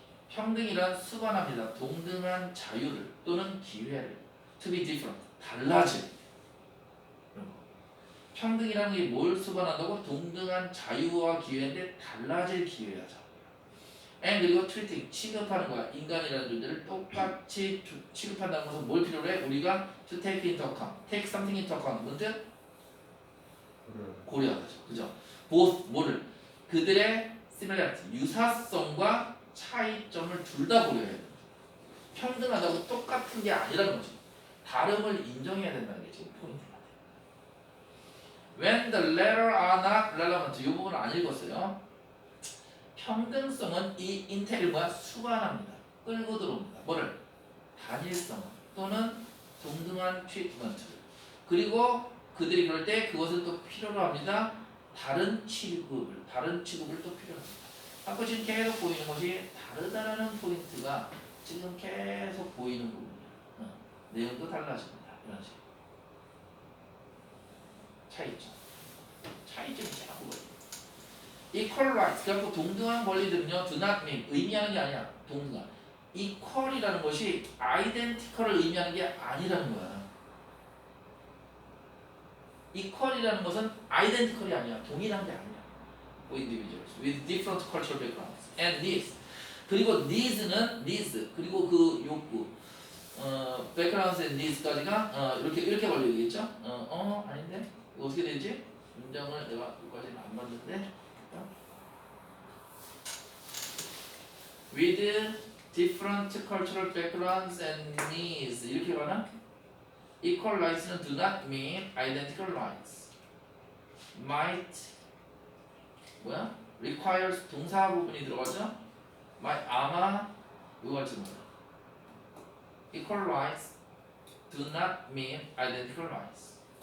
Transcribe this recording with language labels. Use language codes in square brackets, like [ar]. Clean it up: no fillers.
[ko] 평등이란 수반합니다. 동등한 자유를 또는 기회를 [en] to be different [ko] 달라질 이런 거. 평등이라는 게 뭘 수반한다고? 동등한 자유와 기회인데 달라질 기회야죠. [en] and [ko] 그리고 [en] treating [ko] 취급하는 거야. 인간이라는 존재를 똑같이 취급한다는 것은 뭘 필요로 해? 우리가 [en] to take into account, [ko] take something into account 문제 고려하죠. 그죠? both 뭐를 그들의 similarity 유사성과 차이점을 둘 다 고려해야 돼. 평등하다고 똑같은 게 아니라는 거지. 다름을 인정해야 된다는 게 지금 포인트가 돼. [en] When the latter are not relevant [ko] 이 부분을 안 읽었어요. 평등성은 이 인텔을 뭐야? 수반합니다. 끌고 들어옵니다. 뭐를? 단일성 또는 동등한 트리트먼트를. 그리고 그들이 그럴 때 그것을 또 필요로 합니다. 다른 취급을 또 필요로 합니다. 아까 지금 계속 보이는 것이 다르다라는 포인트가 지금 계속 보이는 부분이에요. 내용도 달라집니다. 이런 식으로. 차이점이 자꾸 보여요. [en] equal rights, [ko] 그래서 동등한 권리들은요, [en] do not mean, [ko] 의미하는 게 아니야. 동등한. equal이라는 것이 identical을 의미하는 게 아니라는 거야. equal이라는 것은 identical이 아니야. 동일한 게 아니야. [en] For individuals with different cultural backgrounds and needs. [ko] 그리고 needs는 needs, 그리고 그 욕구, [en] backgrounds and needs [ko] 까지가 이렇게 걸리겠죠? 아닌데? 이거 어떻게 되지? 문장을 내가 여기까지는 안 봤는데. [en] with different cultural backgrounds and needs [ko] 이렇게 가나? [en] equal rights는 do not mean identical rights. might [ko] 뭐야? requires 동사 부분이 들어가죠? might 아마 이거 같이 뭐야? [en] equal rights do not mean identical rights.